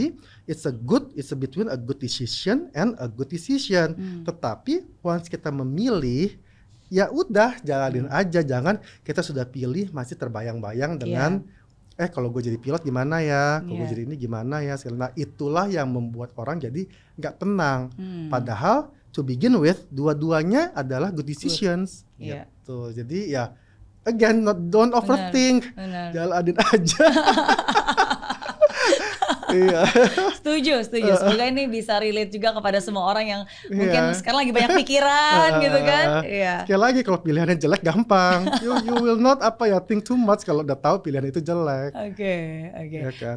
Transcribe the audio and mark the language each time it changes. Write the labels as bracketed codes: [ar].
[en] Jadi it's between a good decision and a good decision. [id] Tetapi once kita memilih, ya udah jalanin aja. Jangan kita sudah pilih masih terbayang-bayang dengan kalau gue jadi pilot gimana ya, kalau gue jadi ini gimana ya. Nah itulah yang membuat orang jadi nggak tenang. [en] Padahal to begin with, [id] dua-duanya adalah [en] good decisions. Gitu. Jadi ya, again, don't overthink. [id] Jalanin aja. Setuju. Semoga ini bisa relate juga kepada semua orang yang mungkin sekarang lagi banyak pikiran gitu kan. Sekali lagi kalau pilihannya jelek gampang. [en] You will not think too much [id] kalau udah tahu pilihan itu jelek. Oke. Ya kan?